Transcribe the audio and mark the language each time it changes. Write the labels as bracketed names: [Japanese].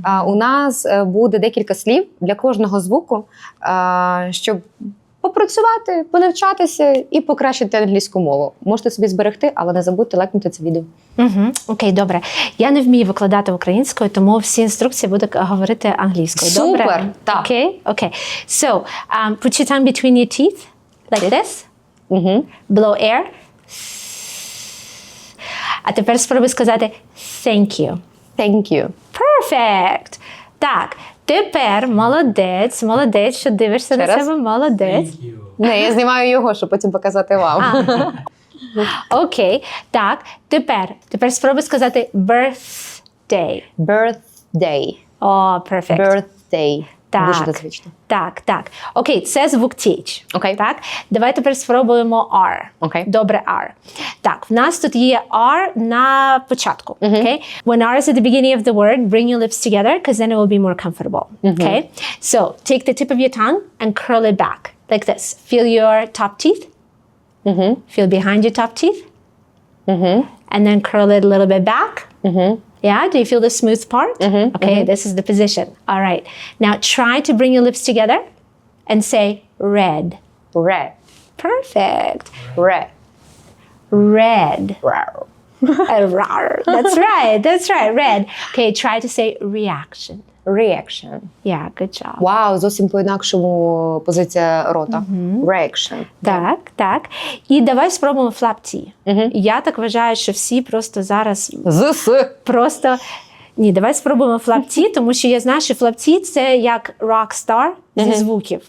[Ukrainian] У нас буде декілька слів для кожного звуку, щоб попрацювати, понавчатися і покращити англійську мову. Можете собі зберегти, але не забудьте лайкнути це відео. Угу. Окей, добре. Я не вмію викладати українською, тому всі інструкції буду говорити англійською. Супер! Добре? Так. Окей? Окей. [English] So, put your tongue between your teeth, like this. Угу. Blow air. [Ukrainian] А тепер спробуй сказати [English] thank you. Thank you. Perfect! [Ukrainian] Так, тепер молодець, що дивишся Ще на раз? себе, молодець. [English] Thank you. [Ukrainian] Не, я знімаю його, щоб потім показати вам. Окей, так, тепер спробуй сказати birthday. [English] Birthday. О, perfect. Birthday. [Ukrainian] Так. Дуже незвично. Так. Окей, це звук TH. Окей. Так, давай тепер спробуємо R. Окей. Добре, R. Так, в нас тут є R на початку. [English] Okay? When R is at the beginning of the word, bring your lips together, because then it will be more comfortable. Okay? So, take the tip of your tongue and curl it back, like this. Feel your top teeth. Feel behind your top teeth. And then curl it a little bit back. Yeah, do you feel the smooth part? Okay, this is the position. All right. Now try to bring your lips together and say red. Red. Perfect. Red. Red. Rar. Rar. That's right, red. Okay, try to say reaction. Reaction. Yeah, good job. [Ukrainian] Вау, зовсім по-інакшому позиція рота. [English] Reaction. [Ukrainian] Так. І давай спробуємо flap T. Я так вважаю, що всі просто зараз просто... Ні, давай спробуємо flap T, тому що я знаю, що flap T – це як rockstar зі звуків.